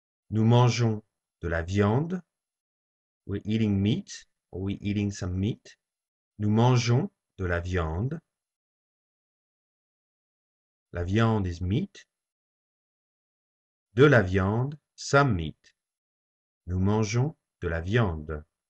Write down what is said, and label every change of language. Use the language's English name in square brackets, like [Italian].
[French] Nous mangeons de la viande. [English] We're eating meat, or we're eating some meat. [French] Nous mangeons de la viande. La viande [English] is meat. [French] De la viande, [English] some meat. [French] Nous mangeons de la viande.